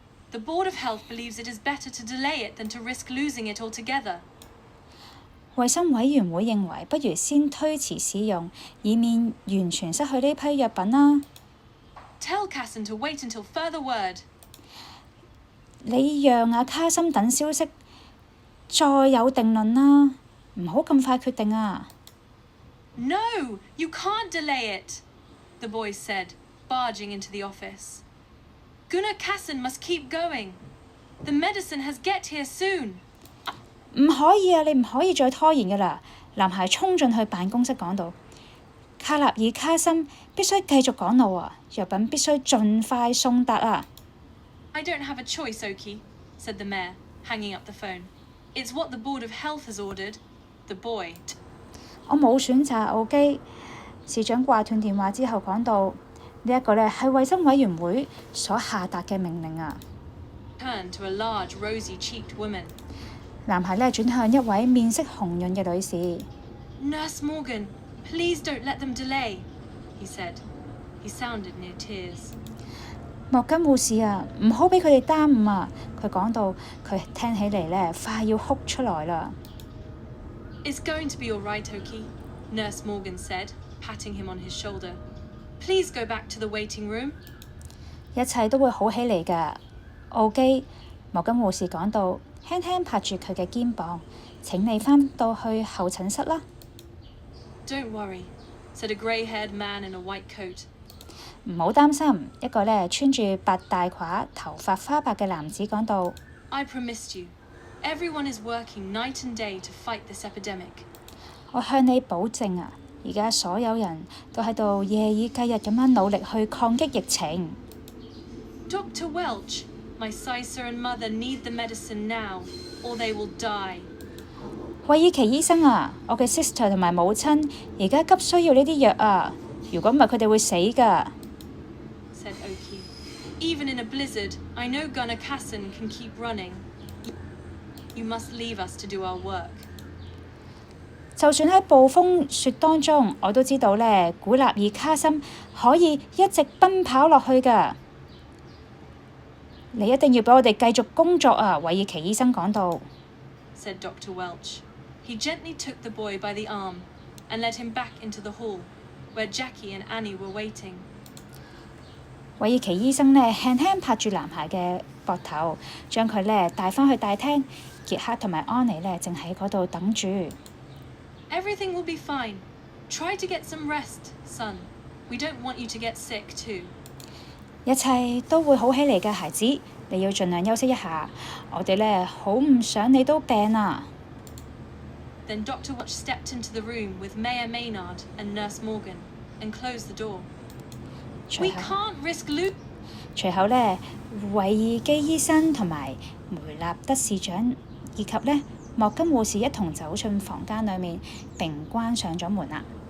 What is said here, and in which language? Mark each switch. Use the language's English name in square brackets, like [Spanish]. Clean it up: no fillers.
[English] The Board of Health believes it is better to delay it than to risk losing it altogether. [Cantonese] 衛生委員會認為，不如先推遲使用，以免完全失去呢批藥品啦。 [English] Tell Casson to wait until further word. [Cantonese] 你讓阿卡森等消息，再有定論啦，唔好咁快決定啊。 [English] No, you can't delay it, the boys said, barging into the office. Gunnar Casson must keep going. The medicine has get here soon. [Cantonese] 唔可以啊！你唔可以再拖延㗎啦！男孩衝進去辦公室講道：卡納爾卡森必須繼續趕路啊！藥品必須盡快送達啊！ [English] I don't have a choice, Oki, said the mayor, hanging up the phone. It's what the Board of Health has ordered. The boy. [Cantonese] 我冇選擇，奧基。市長掛斷電話之後講道：呢一個呢係衛生委員會所下達嘅命令啊！ [English] Turned to a large, rosy-cheeked woman. [Cantonese] 男孩呢轉向一位面色紅潤嘅女士。 [English] Nurse Morgan, please don't let them delay, he said. He sounded near tears. [Cantonese] 莫根護士啊，唔好俾佢哋耽誤啊！佢講到，佢聽起嚟呢快要哭出來啦。 [English] It's going to be all right, Oki, Nurse Morgan said, patting him on his shoulder. Please go back to the waiting room. [Cantonese] 一切都會好起嚟㗎，奧基。莫根護士講到，輕輕拍住佢嘅肩膀。請你返到去候診室啦。 [English] Don't worry, said a grey-haired man in a white coat. [Cantonese] 唔好擔心，一個呢穿住白大褂、頭髮花白嘅男子講道。 [English] I promised you, everyone is working night and day to fight this epidemic. [Cantonese] 我向你保證啊，而家所有人都喺度夜以繼日咁樣努力去抗擊疫情。 [English] Dr. Welch, my sister and mother need the medicine now, or they will die. [Cantonese] 韋爾奇醫生啊，我嘅 sister 同埋母親而家急需要呢啲藥啊，如果唔係佢哋會死㗎。 [English] said Oki. Even in a blizzard, I know Gunnar Casson can keep running. You must leave us to do our work. [Cantonese] 就算喺暴風雪當中，我都知道呢，古納爾卡森可以一直奔跑落去㗎。你一定要俾我哋繼續工作啊！韋爾奇醫生講到。 [English] said Dr. Welch. He gently took the boy by the arm and led him back into the hall, where Jackie and Annie were waiting. [Cantonese] 韋爾奇醫生呢輕輕拍住男孩嘅膊頭，將佢呢帶返去大廳。傑克同埋安妮呢正喺嗰度等住。 [English] Everything will be fine. Try to get some rest, son. We don't want you to get sick too. [Cantonese] 一切都會好起嚟嘅，孩子，你要盡量休息一下。我哋呢好唔想你都病啊。 [English] Then Dr. Watch stepped into the room with Mayor Maynard and Nurse Morgan and closed the door. We can't risk losing. [Cantonese] 隨後呢，韋爾基醫生同埋梅納德市長以及呢莫金護士一同走進房間裏面並關上咗門啦。